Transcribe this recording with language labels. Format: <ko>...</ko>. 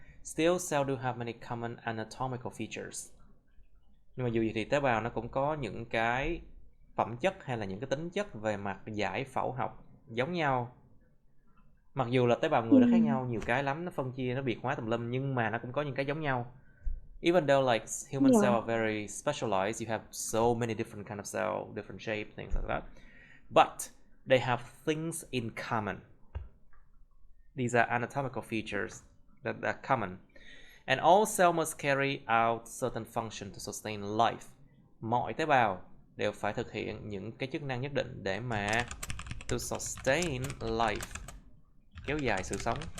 <en>Still, cell do have many common anatomical features.</en> <vi>Nhưng mà dù gì thì tế bào nó cũng có những cái phẩm chất hay là những cái tính chất về mặt giải phẫu học giống nhau. Mặc dù là tế bào người nó khác nhau nhiều cái lắm, nó phân chia, nó biệt hóa tùm lum, nhưng mà nó cũng có những cái giống nhau.</vi> <en>Even though like human cells are very specialized, you have so many different kind of cell, different shape, things like that. But they have things in common. These are anatomical features that are common. And all cells must carry out certain function to sustain life.</en> <vi>Mọi tế bào đều phải thực hiện những cái chức năng nhất định để mà</vi> <en>to sustain life,</en> <vi>kéo dài sự sống.</vi>